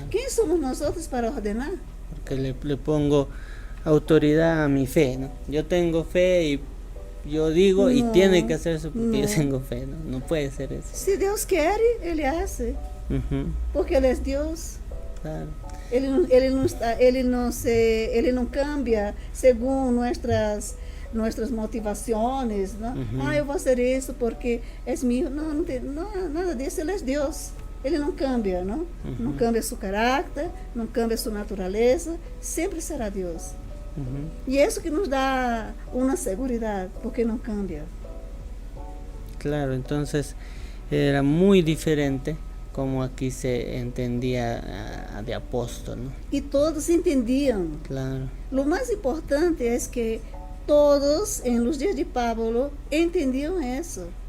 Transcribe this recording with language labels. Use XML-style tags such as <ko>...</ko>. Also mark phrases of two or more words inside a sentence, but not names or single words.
<es>¿Quién somos nosotros para ordenar? Porque le pongo autoridad a mi fe, ¿no? Yo tengo fe y yo digo y tiene que hacer eso porque yo tengo fe, ¿no? No puede ser eso. Si Dios quiere, Él hace. Porque Él es Dios. Claro.</es> <pt>Ele não</pt> <es>cambia segundo nuestras motivaciones, ¿no?</es> <pt>Eu vou fazer isso porque é meu. Não tem nada disso. Ele é Deus. Ele não cambia, não? Não cambia seu caráter, não cambia sua natureza. Sempre será Deus. E é isso que nos dá uma segurança, porque não cambia.</pt> <es>Claro, entonces era muy diferente como aquí se entendía de apóstol, ¿no? Y todos entendían. Claro. Lo más importante es que todos en los días de Pablo entendían eso.</es>